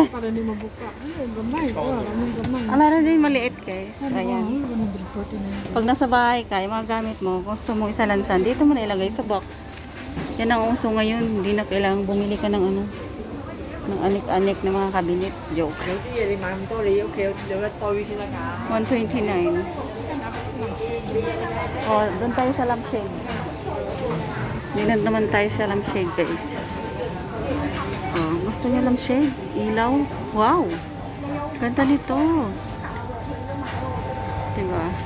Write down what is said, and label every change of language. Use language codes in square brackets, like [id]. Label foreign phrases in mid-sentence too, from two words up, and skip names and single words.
[tl] Para di mabuka. Ay, gamay. Anong gamay? Ah, meron din maliit guys. Ayan. 149. Pag nasa bahay ka, yung mga gamit mo, kung gusto mo isalansan, dito mo na ilagay sa box. Yan ang uso ngayon. Hindi na kailangang bumili ka ng ano, ng anik-anik na mga cabinet. Joke. [yue] 有啲嘢你買咁多，你屋企有一堆先得㗎。 [tl] 129. Oh, doon tayo sa lampshade. Dinan naman tayo sa [en] lampshade guys. [tl] Oh, gusto niyo lampshade? Ilaw? Wow! Ganda nito. Diba?